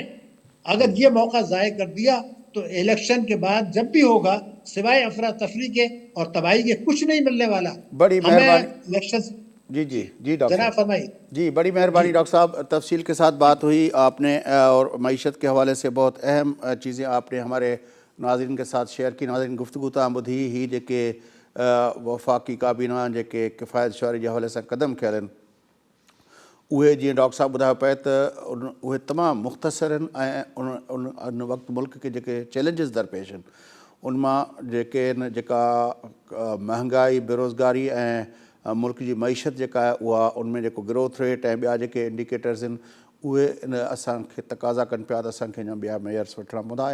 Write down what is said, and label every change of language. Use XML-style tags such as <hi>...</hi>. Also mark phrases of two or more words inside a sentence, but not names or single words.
<ur>اگر یہ موقع ضائع کر دیا تو الیکشن کے بعد جب بھی ہوگا، سوائے افراتفری کے اور تباہی کے کچھ نہیں ملنے والا. بڑی ہمیں مہربانی. الیکشن. جی جی جی ڈاکٹر جناب صاحب. فرمائیے. جی بڑی مہربانی ڈاکٹر صاحب، تفصیل کے ساتھ بات ہوئی آپ نے، اور معیشت کے حوالے سے بہت اہم چیزیں آپ نے ہمارے ناظرین کے ساتھ شیئر کی.</ur> <sd>ناظرین گفتگو تاں ॿुधी ही जेके वफ़ाक़ी काबीना जेके किफ़ायत शुआरी जे हवाले सां क़दम कयल आहिनि, उहे जीअं डॉक्टर साहब ॿुधायो पिए त उहे तमामु मुख़्तसर आहिनि, ऐं उन वक़्तु मुल्क के जेके चैलेंजिस दरपेश आहिनि उन मां जेके आहिनि, जेका महांगाई, बेरोज़गारी ऐं मुल्क जी मईशत जेका आहे उहा, उनमें जेको</sd> <en>growth rate</en> <sd>ऐं ॿिया जेके इंडिकेटर्स आहिनि उहे असांखे तक़ाज़ा कनि पिया त असांखे अञा ॿिया मेयर्स वठिणा पवंदा.</sd>